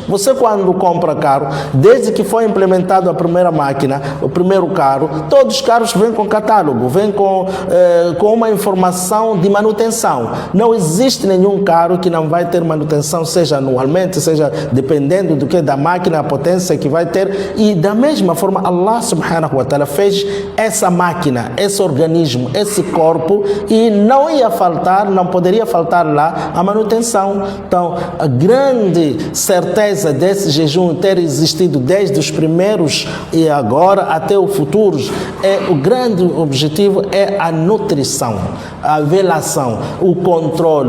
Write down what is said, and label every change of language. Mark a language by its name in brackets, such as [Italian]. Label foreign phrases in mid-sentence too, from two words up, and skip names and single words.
[Portuguese] Você quando compra carro, desde que foi implementado a primeira máquina, o primeiro carro, todos os carros vêm com catálogo, vêm com uma informação de manutenção. Não existe nenhum carro que não vai ter manutenção, seja anualmente, seja dependendo do que da máquina, a potência que vai ter. E da mesma forma, Allah [Arabic] سبحانه وتعالى [Portuguese] fez essa máquina, esse organismo, esse corpo, e não ia faltar, não poderia faltar lá a manutenção. Então, a grande certeza desse jejum ter existido desde os primeiros e agora até o futuro, o grande objetivo é a nutrição, a velação, o controle.